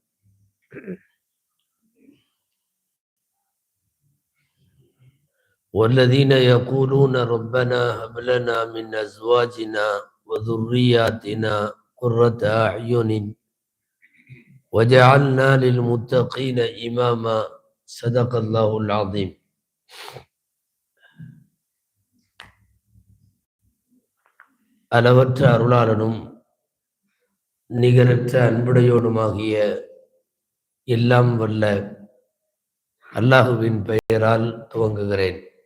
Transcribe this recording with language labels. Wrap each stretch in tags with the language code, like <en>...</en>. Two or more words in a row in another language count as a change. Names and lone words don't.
<ar>والذين يقولون ربنا هب لنا من أزواجنا وذرياتنا قرة أعين وجعلنا للمتقين إماما. صدق الله العظيم.</ar> <ta>அளவற்ற அருளாளனும் நிகரற்ற அன்புடையோனுமாகிய எல்லாம் வல்ல அல்லாஹுவின் பெயரால் துவங்குகிறேன்.</ta>